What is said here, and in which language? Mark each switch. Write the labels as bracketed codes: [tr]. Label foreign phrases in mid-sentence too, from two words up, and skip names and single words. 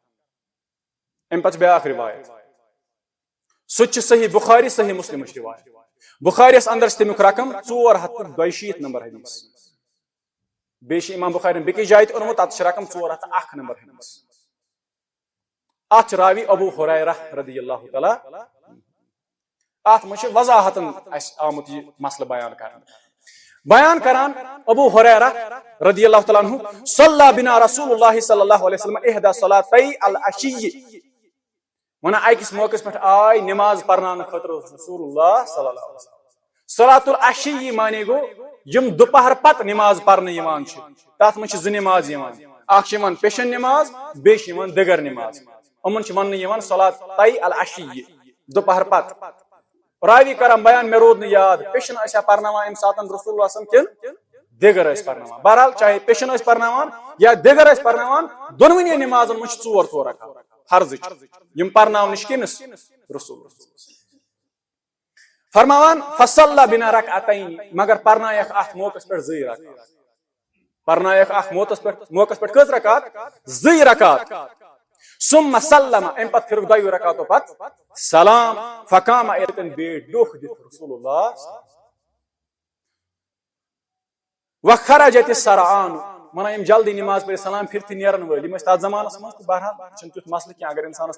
[ks] امہِ پتہٕ چھِ بیاکھ روایت سُہ تہِ چھِ صحیح بخاری صحیح مسلمٕچ روایت بخاریس اندر چھِ تمیُک رقم 462 نمبر حدیث بیٚیہِ چھِ امام بخارین بیٚکِس جایہِ تہِ اوٚنمُت تتھ چھِ رقم 401 نمبر حدیث اتھ چھِ راوی ابو ہریرہ [ar] رضی اللہ تعالیٰ [ks] اتھ منٛز چھِ وضاحتن اسہِ آمُت یہِ مسلہٕ بیان کران ابو ہریرہ [ar] رضی اللہ تعالیٰ عنہ صلی بنا رسول اللہ صلی اللہ علیہ وسلم احدى صلاتي العشی [ks] ونان أکِس موقعس پٮ۪ٹھ آے نماز پرناونہٕ خٲطرٕ [ar] رسول اللہ صلی اللہ علیہ وسلم صلاۃ العشی [ks] مانے گوٚو یِم دُپہر پتہٕ نماز پرنہٕ یِوان چھِ تتھ منٛز چھِ 2 نماز یِوان اکھ چھِ یِوان پیشن نماز بیٚیہِ چھِ یِوان دِگر نماز یِمن چھِ وننہٕ یِوان [ar] صلاتي العشی [ks] دُپہر پتہٕ راوی کران بیان مےٚ روٗد نہٕ یاد پیشن ٲسیا پرناوان امہِ ساتہٕ [ar] رسول اللہ صلی اللہ علیہ وسلم [ks] کِنہٕ دِگر ٲسۍ پرناوان بہرحال چاہے پیشن ٲسۍ پرناوان یا دِگر ٲسۍ پرناوان دۄنوٕنی نمازن منٛز چھِ 4 رکعت فرضٕچ یِم پرناونہٕ چھِ کٔمِس رسول فرماوان [ar] فصلى بنا ركعتين [ks] مگر پرنایکھ اتھ موقعس پٮ۪ٹھ 2 رکعت پرنایکھ اتھ موقعس پٮ۪ٹھ کٔژ رکعت 2 رکعت [ar] ثم سلم [ks] امہِ پتہٕ پھرُکھ 2 رکعتو پتہٕ سلام [ar] فقام [ks] اتٮ۪ن بیٖٹھ ڈوٚکھ دِتھ رسول اللہ [ar] وخرجت السرعان [ks] ونان یم جلدی نماز پڑھ سلام پھرتھی نیرن ول تر زمانس مز بہرحال چھُنہٕ تیُتھ مسلہٕ کینٛہہ اگر انسانس